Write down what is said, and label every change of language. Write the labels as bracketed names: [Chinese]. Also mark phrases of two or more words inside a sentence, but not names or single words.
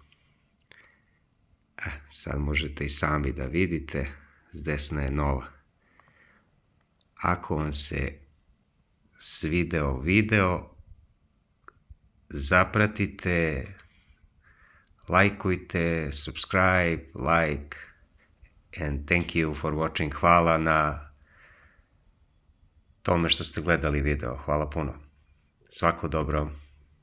[Serbian] Sad možete i sami da vidite, s desna je nova. Ako vam se svideo video, zapratite, lajkujte, [English] subscribe, like, and thank you for watching. [Serbian] Hvala na tome što ste gledali video. Hvala puno. Svako dobro.